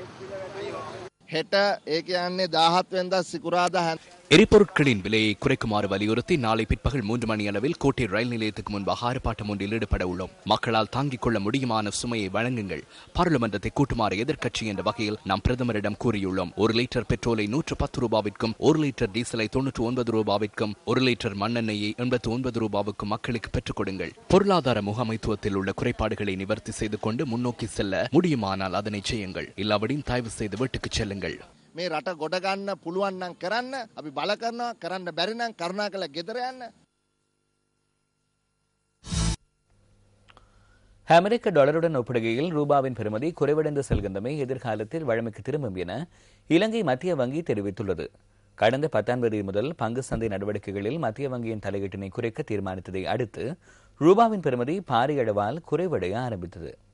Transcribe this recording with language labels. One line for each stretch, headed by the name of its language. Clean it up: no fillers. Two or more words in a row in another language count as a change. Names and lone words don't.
Sinhala: හෙට ඒ කියන්නේ 17 වෙනිදා සිකුරාදා
Tamil: எரிபொருட்களின் விலையை குறைக்குமாறு வலியுறுத்தி நாளை பிற்பகல் 3 மணி அளவில் கோட்டை ரயில் நிலையத்துக்கு முன்பாக ஆர்ப்பாட்டம் ஒன்றில் ஈடுபட உள்ளோம். மக்களால் தாங்கிக் கொள்ள முடியுமான சுமையை வழங்குங்கள். பாராளுமன்றத்தை கூட்டுமாறு எதிர்க்கட்சி என்ற வகையில் நாம் பிரதமரிடம் கூறியுள்ளோம். 1 லிட்டர் பெட்ரோலை 110 ரூபாவிற்கும் 1 லிட்டர் டீசலை 99 ரூபாவிற்கும் 1 லிட்டர் மண்ணெண்ணெயை 89 ரூபாவுக்கும் மக்களுக்கு பெற்றுக் கொடுங்கள். பொருளாதார முகாமைத்துவத்தில் உள்ள குறைபாடுகளை நிவர்த்தி செய்து கொண்டு முன்னோக்கி செல்ல முடியுமானால் அதனை செய்யுங்கள். இல்லாவிடின் தயவு செய்து வீட்டுக்கு செல்லுங்கள்.
Sinhala: මේ රට ගොඩ ගන්න පුළුවන් නම් කරන්න අපි බල කරනවා කරන්න බැරි නම් කරුණාකරලා ගෙදර යන්න.
Tamil: அமெரிக்க டாலருடன் ஒப்பிடுகையில் ரூபாவின் பெறுமதி குறைவடைந்து செல்கின்றமை எதிர்காலத்தில் வழமைக்கு திரும்பும் என இலங்கை மத்திய வங்கி தெரிவித்துள்ளது. கடந்த 10ஆம் தேதி முதல் பங்கு சந்தை நடவடிக்கைகளில் மத்திய வங்கியின் தலையீட்டினை குறைக்க தீர்மானித்ததை அடுத்து ரூபாவின் பெறுமதி பாரிய அளவால் குறைவடைய ஆரம்பித்தது.